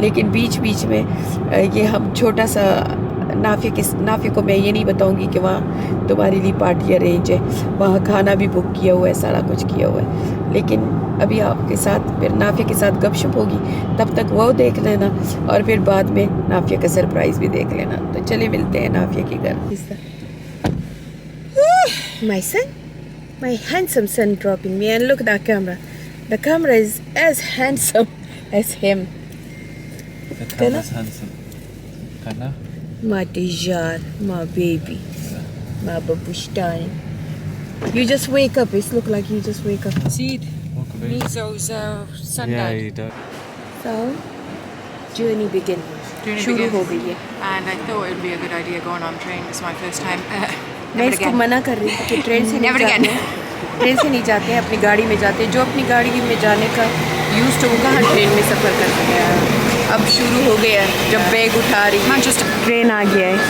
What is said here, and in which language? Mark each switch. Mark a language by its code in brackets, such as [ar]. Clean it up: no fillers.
[hi] लेकिन बीच में ये हम छोटा सा नाफिया को मैं ये नहीं बताऊंगी कि वहाँ तुम्हारे लिए पार्टी अरेंज है, वहाँ खाना भी बुक किया हुआ है, सारा कुछ किया हुआ है। लेकिन अभी आपके साथ फिर नाफिया के साथ गपशप होगी, तब तक वो देख लेना, और फिर बाद में नाफिया का सरप्राइज़ भी देख लेना। तो चले मिलते हैं नाफिया के घर। [en] My son, my handsome son dropping me, and look at that camera. The camera is as handsome as him. The camera's handsome. Kana? My Dijar, my baby, my babushtani. You just wake up. It looks like you just wake up. See it? Meso's sunlight. Yeah, you don't. So, journey begin. [hi] शुरू हो गई है। [en] And I thought it would be a good idea going on train. This is my first time. [hi] मैं इसको मना कर रही हूँ कि ट्रेन से [en] Never [hi] नहीं [en] again. [hi] जाना। ट्रेन से नहीं जाते हैं, अपनी गाड़ी में जाते हैं। जो अपनी गाड़ी में जाने का यूज़ तो वो कहाँ ट्रेन में सफ़र करते हैं। अब शुरू हो गया जब बैग उठा रही है, ट्रेन आ गया है।